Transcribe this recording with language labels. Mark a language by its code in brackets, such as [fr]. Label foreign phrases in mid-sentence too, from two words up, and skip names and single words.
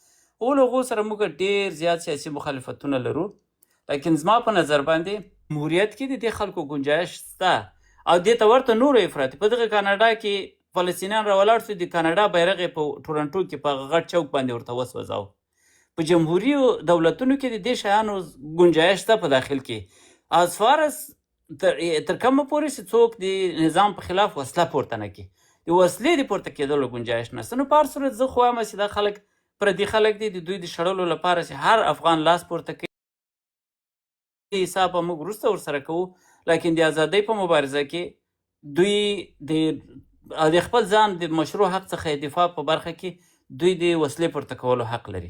[ps] اول هغو سره موږ ډېر زیات سیاسي مخالفتونه لرو، لیکن زما په نظر باندې جمهوریت کې د دې خلکو گنجایش شته. او دې ته ورته نورو افراطي په دغه کاناډا کې فلسطینیان راولاړ شو، د کاناډا بیرغ یې په ټورنټو کې په هغه غټ چوک باندې ورته وسوځاوه. په جمهوري دولتونو کې د دې شیانو گنجایش شته په داخل کې. [en] as far as [ps] تر کومه پورې چې څوک د نظام په خلاف وسله پورته نه کړي، د وسلې د پورته کېدلو گنجایش نشته. نو په هر صورت زه خو وایم چې دا خلک پردي خلک دي، د دوی د شړلو لپاره چې هر افغان لاس پورته کوي حساب به موږ وروسته ورسره کوو. لیکن د ازادۍ په مبارزه کې دوی د خپل ځان د مشروع حق څخه دفاع په برخه کې دوی د وسلې پورته کولو حق لري.